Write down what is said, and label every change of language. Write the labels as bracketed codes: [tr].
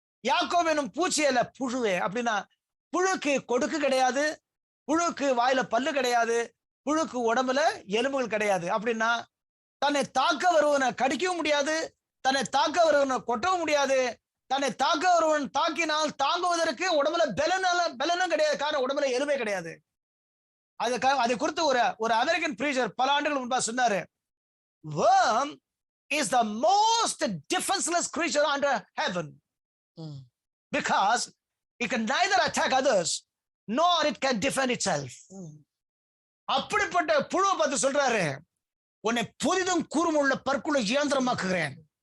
[ta] யாக்கோபு எனும் பூச்சி அல்ல புழுவே. அப்படின்னா புழுக்கு கொடுக்கு கிடையாது, புழுக்கு வாயில பல்லு கிடையாது, புழுக்கு உடம்புல எலும்புகள் கிடையாது. அப்படின்னா தன்னை தாக்க வருவனை கடிக்கவும் முடியாது, தன்னை தாக்க வருவனை கொட்டவும் முடியாது, தன்னை தாக்க வருவன் தாக்கினால் தாங்குவதற்கு உடம்புல பலனும் கிடையாது. காரணம் உடம்புல எலும்பே கிடையாது. அதை குறித்து ஒரு அமெரிக்கன் பிரீச்சர் பல ஆண்டுகள் முன்பா சொன்னாரு, [en] worm is the most defenseless creature under heaven because it can neither attack others nor it can defend itself. [ta] அப்படிப்பட்ட புழுவை பார்த்து சொல்றாரு, உன்னை புதிதும் கூர்முள்ள பற்குள்ள இயந்திரமாக்குகிறேன்.